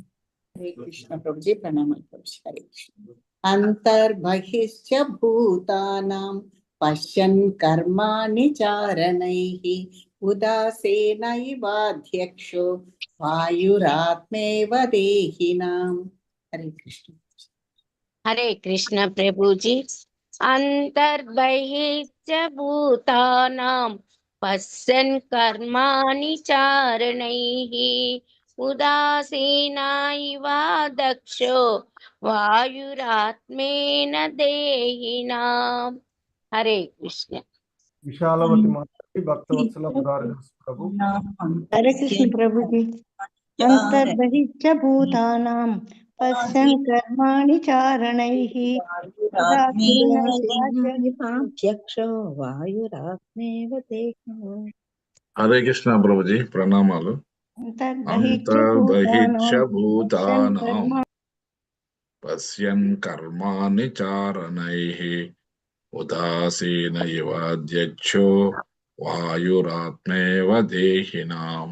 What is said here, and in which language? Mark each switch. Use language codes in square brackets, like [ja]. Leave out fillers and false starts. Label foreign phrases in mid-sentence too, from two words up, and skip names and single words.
[hi] हरे कृष्ण प्रभु जी, प्रणाम प्रभु जी. हरे कृष्ण. [sa] अंतर्बहिश्च भूतानां पश्यन् कर्माणि चारणैः उदासेन इवाध्यक्षो वायुरात्मेव देहिनाम्. [hi] हरे कृष्ण. हरे कृष्ण प्रभु जी. [sa] అంతర్బహిశ్చ భూతానాం పశ్యన్ కర్మాణి చారణైః ఉదాసీన ఇవ దక్షో వాయురాత్మేన దేహినాం. [te] హరే కృష్ణ. విశాలవతి మాతాజీ, భక్తవత్సల మురారిదాస్ ప్రభు. [hi] हरे कृष्ण प्रभु जी। [sa] अंतर्बहिश्च भूतानां पश्यन् कर्माणि चारणैः उदासीनैवाध्यक्षो वायुरात्मेव देहिनो। [te] హరే కృష్ణ ప్రభుజీ, ప్రణామాలు. [sa] అంతర్బహిశ్చ భూతానాం పశ్యన్ కర్మాణి చారణైః ఉదాసీన ఇవాధ్యక్షో వాయురాత్మేవ దేహినాం.